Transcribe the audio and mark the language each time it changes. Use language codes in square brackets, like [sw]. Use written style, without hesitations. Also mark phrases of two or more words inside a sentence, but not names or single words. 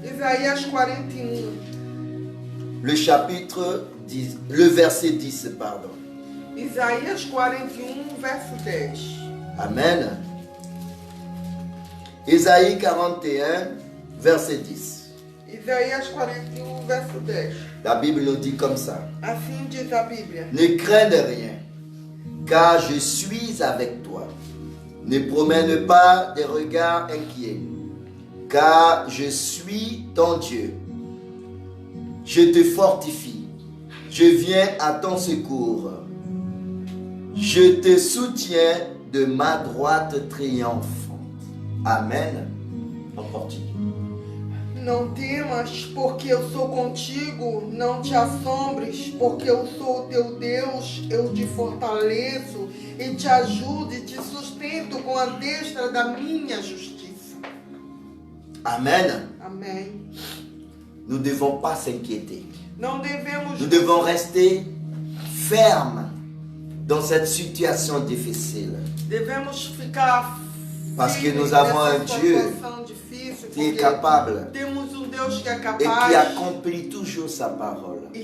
[fr] Le chapitre 10, le verset 10, pardon. [pt] Isaías 41, verso 10. [fr] Amen. Ésaïe 41, verset 10. [pt] Isaías 41, verso 10. [fr] La Bible nous dit comme ça. [pt] Assim diz a Bíblia. [fr] Ne crains rien, car je suis avec toi. Ne promène pas des regards inquiets, car je suis ton Dieu. Je te fortifie. Je viens à ton secours. Je te soutiens de ma droite triomphante. Amen. En portugais. [pt] Não temas, porque eu sou contigo. Não te assombres, porque eu sou o teu Deus. Eu te fortaleço e te ajudo e te sustento com a destra da minha justiça. Amen. Amém. [fr] Nous ne devons pas s'inquiéter. Nous devons rester fermes dans cette situation difficile. Parce que nous avons un Dieu qui est capable et qui accomplit toujours sa parole.